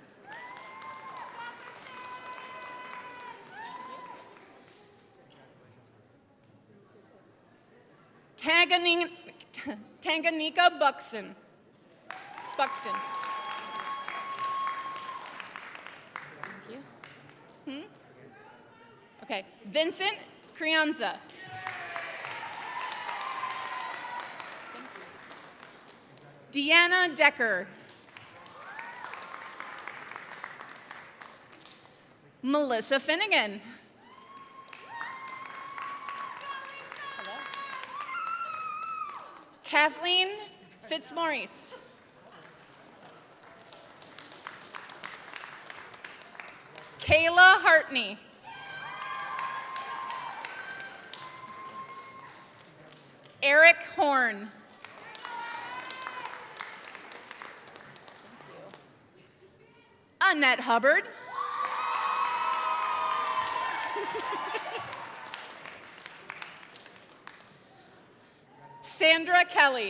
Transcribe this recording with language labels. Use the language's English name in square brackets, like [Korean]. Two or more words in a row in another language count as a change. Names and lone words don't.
[English] Tanganyika Buxton. Thank you. Okay, Vincent Crianza. Deanna Decker. Melissa Finnegan. Hello. Kathleen Fitzmaurice. Kayla Hartney. Eric Horn. Annette Hubbard. Sandra Kelly.